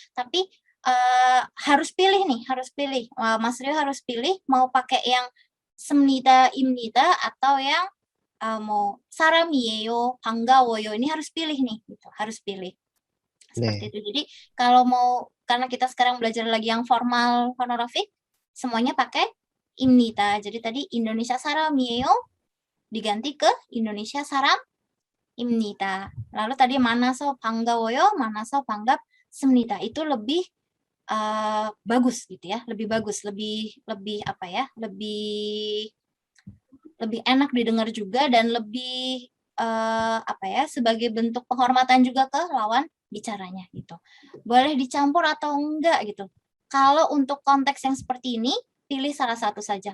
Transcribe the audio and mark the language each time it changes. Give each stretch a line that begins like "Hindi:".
Indonesian: Tapi harus pilih nih, harus pilih. Mas Rio harus pilih mau pakai yang semnida, imnida atau yang mau
Korean: 사람이에요, 반가워요.
Indonesian: Ini harus pilih nih, gitu. Harus pilih. Seperti itu. Jadi kalau mau, karena kita sekarang belajar lagi yang formal honorific, semuanya pakai imnida. Jadi tadi
Korean: Indonesia 사람이에요
Indonesian: diganti ke
Korean: Indonesia 사람입니다.
Indonesian: Lalu tadi
Korean: 만나서 반가워요, 만나서 반갑습니다.
Indonesian: Itu lebih bagus gitu ya, lebih bagus, lebih apa ya, lebih enak didengar juga dan lebih apa ya, sebagai bentuk penghormatan juga ke lawan bicaranya gitu. Boleh dicampur atau enggak gitu. Kalau untuk konteks yang seperti ini, pilih salah satu saja.